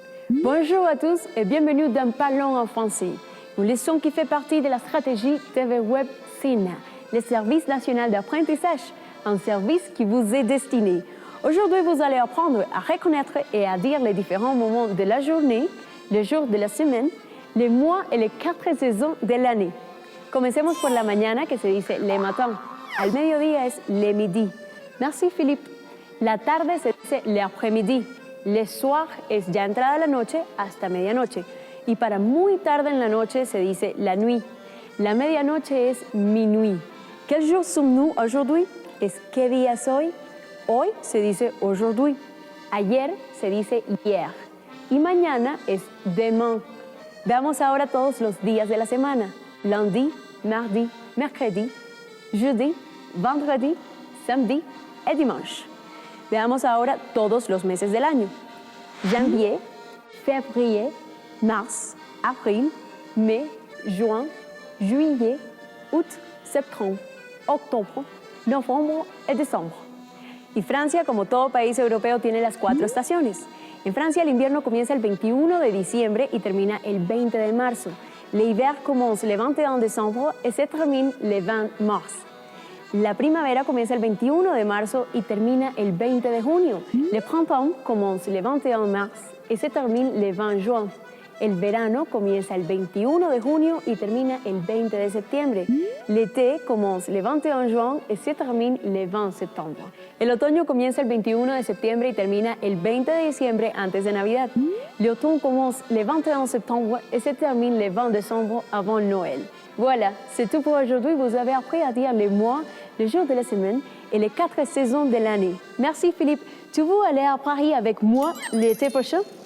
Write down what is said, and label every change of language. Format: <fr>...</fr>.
<fr>Bonjour à tous et bienvenue dans Parlons en français, une leçon qui fait partie de la stratégie TV Web Sena, le service national d'apprentissage, un service qui vous est destiné. Aujourd'hui, vous allez apprendre à reconnaître et à dire les différents moments de la journée, les jours de la semaine, les mois et les 4 saisons de l'année.</fr> <es>Comencemos por la mañana, que se dice le matin. Al mediodía es le midi.</es> <fr>Merci Philippe.</fr> <es>La tarde se dice le après-midi. Le soir es ya entrada la noche hasta medianoche. Y para muy tarde en la noche se dice la nuit. La medianoche es minuit.</es> <fr>Quel jour sommes-nous aujourd'hui?</fr> <es>Es ¿qué día soy? Hoy se dice aujourd'hui. Ayer se dice hier. Y mañana es demain. Veamos ahora todos los días de la semana.</es> <fr>Lundi, mardi, mercredi, jeudi, vendredi, samedi et dimanche.</fr> <es>Veamos ahora todos los meses del año.</es> <fr>Janvier, février, mars, avril, mai, juin, juillet, août, septembre, octubre, novembre y décembre.</fr> <es>Y Francia, como todo país europeo, tiene las 4 estaciones. En Francia, el invierno comienza el 21 de diciembre y termina el 20 de marzo.</es> <fr>L'hiver commence le 21 décembre et se termine le 20 mars.</fr> <es>La primavera comienza el 21 de marzo y termina el 20 de junio.</es> <fr>Le printemps commence le 21 mars y se termine le 20 juin.</fr> <es>El verano comienza el 21 de junio y termina el 20 de septiembre.</es> <fr>L'été commence le 21 juin y se termine le 20 septembre.</fr> <es>El otoño comienza el 21 de septiembre y termina el 20 de diciembre antes de Navidad.</es> <fr>L'automne commence le 21 septembre et se termine le 20 décembre avant Noël. Voilà, c'est tout pour aujourd'hui. Vous avez appris à dire les mois, les jours de la semaine et les 4 saisons de l'année. Merci Philippe. Tu veux aller à Paris avec moi l'été prochain?</fr>